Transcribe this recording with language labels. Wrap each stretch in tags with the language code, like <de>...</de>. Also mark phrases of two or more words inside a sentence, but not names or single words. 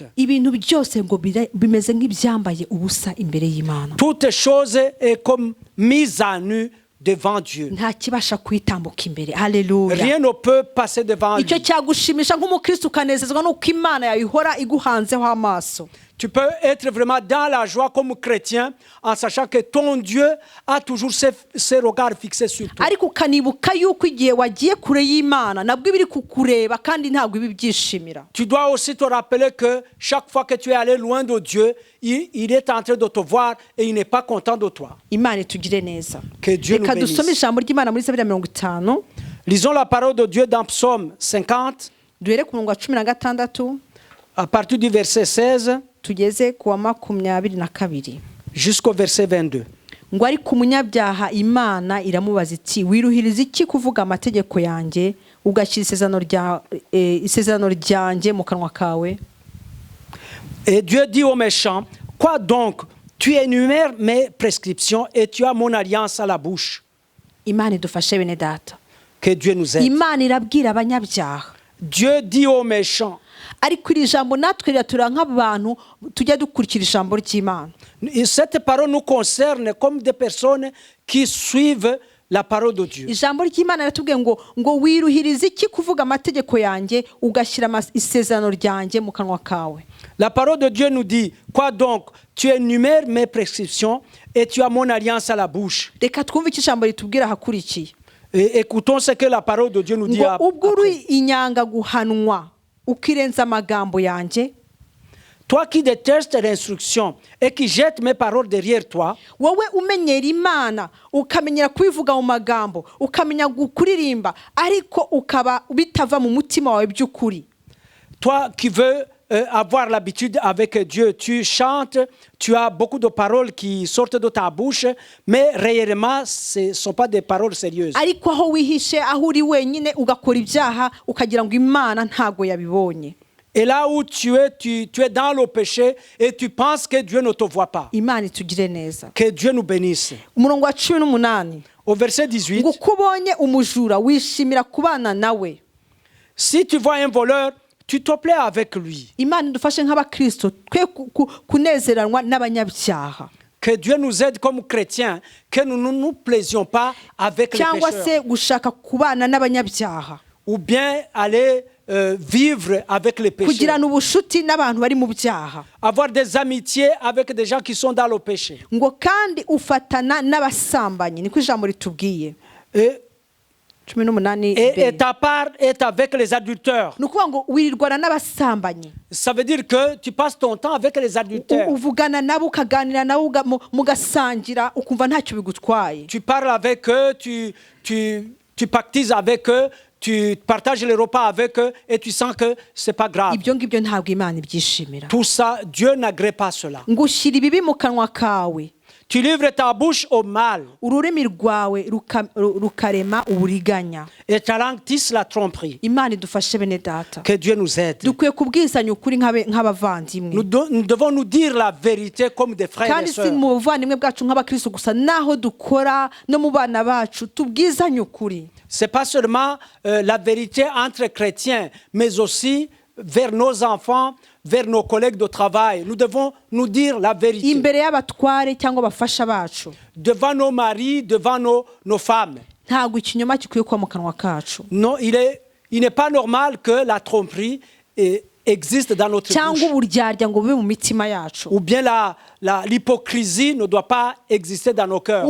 <rw>Ibintu byose ngo bimeze nk'ibyambaye ubusa imbere y'Imana.</rw> <fr>Toutes choses est comme mise à nu devant Dieu.</fr> <rw>Nta kibasha kwitambuka imbere. Haleluya.</rw> <fr>Rien ne peut passer devant lui.</fr> <rw>Icyo cyagushimisha nk'umukristo ukanezezwa nuko Imana yayihora iguhanzeho amaso.</rw> <fr>Tu peux être vraiment dans la joie comme chrétien en sachant que ton Dieu a toujours ses regards fixés sur toi.</fr> <rw>Ariko ukanibuka yuko igihe wagiye kure y'Imana nabwo ibiri kukureba kandi ntabwo ibi byishimira.</rw> <fr>Tu dois aussi te rappeler que chaque fois que tu es allé loin de Dieu, il est en train de te voir et il n'est pas content de toi.</fr> <rw>Imana itugire neza.</rw> <fr>Que Dieu nous</fr> <rw>Reka dusome</rw> <fr>bénisse.</fr> <rw>ijambo ry'Imana muri Zaburi ya 50.</rw> <fr>Lisons la parole de Dieu dans Psaume 50,</fr> <rw>Duhere ku murongo wa 16</rw> <fr>à partir du verset 16</fr> <rw>tugeze ku wa 22</rw> <fr>jusqu'au verset 22.</fr> <rw>ngo ariko umunyabyaha Imana iramubaza iti wiruhiriza iki kuvuga amategeko yanjye ugashyira isezerano ryanjye mu kanwa kawe.</rw> <fr>Et Dieu dit aux méchants, quoi donc? Tu énumères mes prescriptions et tu as mon alliance à la bouche.</fr> <rw>Imana idufashe bene data.</rw> <fr>Que Dieu nous aide.</fr> <rw>Imana irabwira abanyabyaha.</rw> <fr>Dieu dit aux méchants.</fr> <rw>Ariko iri jambo natwe riratura nk'abantu tujya dukurikira ijambo ry'Imana.</rw> <fr>Cette parole nous concerne comme des personnes qui suivent la parole de Dieu.</fr> <rw>Ijambo ry'Imana ratubwiye ngo wiruhiriza iki kuvuga amategeko yanjye ugashyira isezerano ryanjye mu kanwa kawe.</rw> <fr>La parole de Dieu nous dit, quoi donc? Tu énumères mes prescriptions et tu as mon alliance à la bouche.</fr> <rw>Reka twumve iki ijambo ritubwira hakurikiye.</rw> <fr>Et écoutons ce que la parole de Dieu nous dit.</fr> <rw>Ngo ubwo uri inyanga guhanwa ukirenza amagambo yanjye.</rw> <fr>Toi qui détestes l'instruction et qui jettes mes paroles derrière toi,</fr> <rw>wowe umenyera Imana ukamenyera kubivuga mu magambo ukamenya kuririmba ariko ukaba bitava mu mutima wawe by'ukuri.</rw> <fr>toi qui veux avoir l'habitude avec Dieu. Tu chantes, tu as beaucoup de paroles qui sortent de ta bouche, mais réellement, ce ne sont pas des paroles sérieuses.</fr> <rw>ariko aho wihishe aho uri wenyine ugakora ibyaha ukagira ngo imana ntago yabibonye.</rw> <fr>Et là où tu es dans le péché et tu penses que Dieu ne te voit pas.</fr> <rw>Imana itugire neza.</rw> <fr>Que Dieu nous bénisse.</fr> <rw>Umurongo wa 18</rw> <fr>Au verset 18,</fr> <rw>ngo uko ubonye umujura wishimira kubana nawe.</rw> <fr>si tu vois un voleur, tu te plais avec lui.</fr> <rw>Imana idufashe nk'abakristo twe kunezeranwa n'abanyabyaha.</rw> <fr>Que Dieu nous aide comme chrétiens, que nous ne nous plaisions pas avec les</fr> <rw>cyangwa</rw> <fr>pécheurs.</fr> <rw>se gushaka kubana n'abanyabyaha.</rw> <fr>Ou bien aller vivre avec les pécheurs.</fr> <rw>Kugirana ubushuti n'abantu bari mu byaha.</rw> <fr>Avoir des amitiés avec des gens qui sont dans le péché.</fr> <rw>Ngo kandi ufatana n'abasambanyi niko ijambo ritubwiye.</rw> <fr>Et 18 et ta part est avec les adulteurs.</fr> <rw>nukuvuga ngo wirirwana n'abasambanyi.</rw> <fr>Ça veut dire que tu passes ton temps avec les adulteurs.</fr> <rw>Uvugana nabo ukaganira nabo mugasangira ukumva ntacyo bigutwaye.</rw> <fr>Tu parles avec eux, tu pactises avec eux, tu partages les repas avec eux et tu sens que c'est pas grave.</fr> <rw>Ibyo ngibyo ntabwo Imana ibyishimira.</rw> <fr>Tout ça, Dieu n'agrée pas cela.</fr> <rw>Ngo ushyira ibibi mu kanwa kawe.</rw> <fr>Tu livres ta bouche au mal.</fr> <rw>Ururimi rwawe rukarema uburiganya.</rw> <fr>Et ta langue tisse la tromperie.</fr> <rw>Imana idufashe bene data.</rw> <fr>Que Dieu nous aide.</fr> <rw>Dukwiye kubwizanya ukuri nk'abavandimwe.</rw> <fr>Nous devons nous dire la vérité comme des frères et</fr> <rw>kandi si</rw> <fr>sœurs.</fr> <rw>mu buvandimwe bwacu nk'abakristo gusa naho dukora no mu bana bacu tubwizanye ukuri.</rw> <fr>C'est pas seulement la vérité entre chrétiens, mais aussi vers nos enfants, vers nos collègues de travail. Nous devons nous dire la vérité.</fr> <rw>Imbere y'abatware cyangwa abafasha bacu.</rw> <fr>Devant nos maris, devant nos femmes.</fr> <rw>Ntabwo ikinyoma gikwiye kuba mu kanwa kacu.</rw> <fr>Non, il n'est pas normal que la tromperie existe dans notre</fr> <rw>cyangwa</rw> <fr>bouche.</fr> <rw>uburyarya ngo bube mu mitima yacu.</rw> <fr>Ou bien l'hypocrisie ne doit pas exister dans nos cœurs.</fr>